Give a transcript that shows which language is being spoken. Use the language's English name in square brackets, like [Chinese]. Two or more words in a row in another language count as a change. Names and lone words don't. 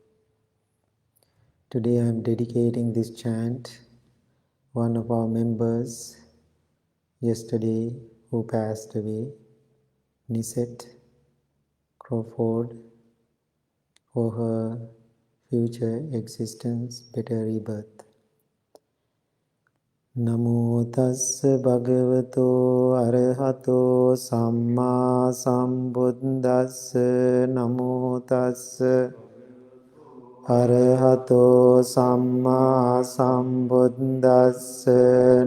[English] Today I am dedicating this chant. One of our members yesterday who passed away, Nisette Crawford, for her future existence, better rebirth. [Pali] Namo tassa bhagavato arahato samma sambuddhassa. Namo tassa arahato samma sambuddhassa.